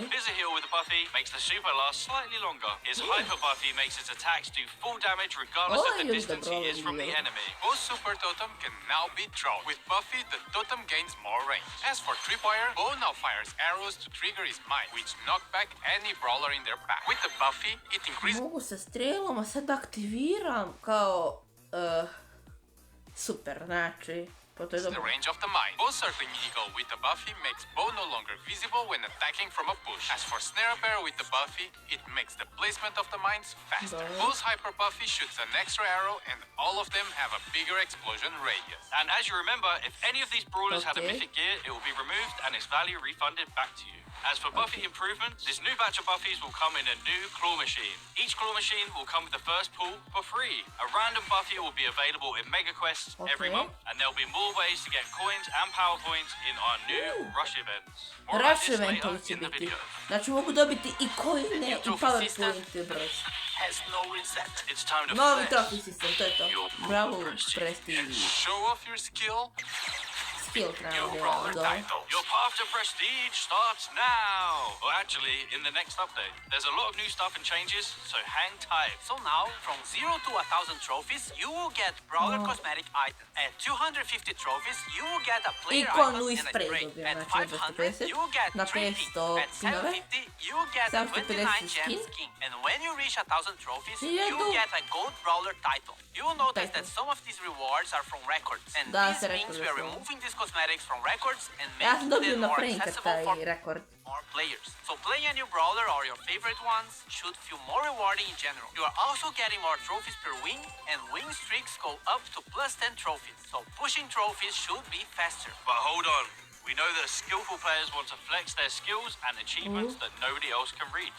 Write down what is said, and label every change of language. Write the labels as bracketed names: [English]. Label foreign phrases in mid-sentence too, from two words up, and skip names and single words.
[English] Invisiheal with the Buffy makes the super last slightly longer. His Hyper Buffy makes his attacks do full damage regardless Oh, of the I use the distance he is from the Brawler. enemy. Both super totem can now be thrown. With Buffy, the totem gains more range. As for Tripwire, Bo now fires arrows to trigger his mind, which knock back any brawler in their pack. With the Buffy, it increases [Serbian] Mogu sa strelom, a sad aktiviram kao super, znači, pa to je [English] the [Serbian] dobro. [English] range of the mine. Bow circling eagle with the Buffy makes Bo no longer visible when attacking from a push. As for Snare Bear with the Buffy, it makes the placement of the mines faster. Right. Bo's Hyper Buffy shoots an extra arrow and all of them have a bigger explosion radius. And as you remember, if any of these brawlers had a Okay. mythic gear, it will be removed and its value refunded back to you. As for Buffy improvements, this new batch of Buffies will come in a new claw machine. Each claw machine will come with the first pull for free. A random Buffy will be available in Mega Quests every Okay. month, and there'll be more ways to get coins and power points in our new rush events. More about Rush this [Serbian] eventovi [English] later [Serbian] će [English] in the [Serbian] biti. [English] video. [Serbian] Znači mogu dobiti i coine i powerpointe broj. [English] Has no reset. It's time to [Serbian] Novi [English] flex. [Serbian] trophy sistem, to je to. Bravo, Prestige. [English] Show off your skill. [Serbian] Skill treba [English] Your [Serbian] da [English] brawler [Serbian] dole. [English] title. Your path to prestige starts now. Or actually, in the next update. There's a lot of new stuff and changes, so hang tight. So now, from 0 to 1,000 trophies, you will get Brawler cosmetic items. At 250 trophies, you will get a player [Serbian] Ikonu [English] icon [Serbian] i [English] and a spray [Serbian] spray. dobijem, [English] At [Serbian] znači [English] 500, [Serbian] 250, [English] you will get [Serbian] na [English] 3 pins. [Serbian] 500 [English] At [Serbian] pinove, [English] 750, you will get a [Serbian] 750 [English] 29 gem skin. [Serbian] skin. [English] And when you reach 1,000 trophies, you [Serbian] 1000. [English] will get a gold Brawler title. You will notice that [Serbian] Title. [English] some of these rewards are from records. And [Serbian] Da, [English] this [Serbian] se [English] means we are [Serbian] rekordi su. [English] removing these cosmetics from records and [Serbian] Ja sam [English] making [Serbian] dobio [English] them [Serbian] na [English] more [Serbian] Franka [English] accessible for [Serbian] taj rekord. [English] more players. So playing a new brawler or your favorite ones should feel more rewarding in general. You are also getting more trophies per win, and win streaks go up to plus 10 trophies. So pushing trophies should be faster. But hold on. We know that skillful players want to flex their skills and achievements that nobody else can reach.